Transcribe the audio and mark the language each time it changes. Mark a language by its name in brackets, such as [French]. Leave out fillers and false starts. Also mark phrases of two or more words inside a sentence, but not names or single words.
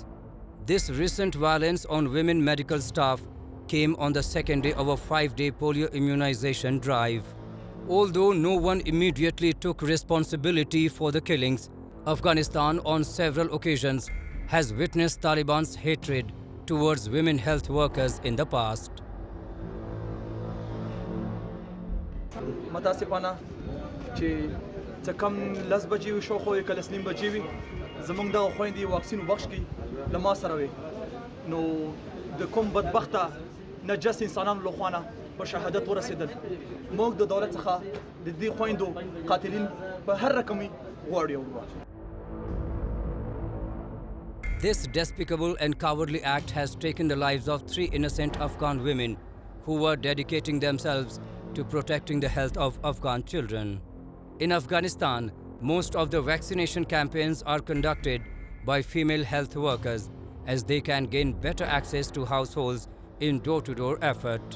[English] This recent violence on women medical staff came on the second day of a 5-day polio immunization drive. Although no one immediately took responsibility for the killings, Afghanistan on several occasions has witnessed Taliban's hatred towards women health workers in the past. [Pashto] متاسفانه چې څه کم لس بجې وي شاوخوا یې که لس نیم بجې وي زموږ دغه خویندې واکسین وبخښ کړي له ما سره وي نو د کوم بدبخته نجس انسانانو له خوا نه په شهادت ورسېدل موږ د دولت څخه د دې خویندو قاتلین په هر رقم وي غواړو. [English] This despicable and cowardly act has taken the lives of 3 innocent Afghan women who were dedicating themselves to protecting the health of Afghan children. In Afghanistan, most of the vaccination campaigns are conducted by female health workers as they can gain better access to households in door-to-door effort.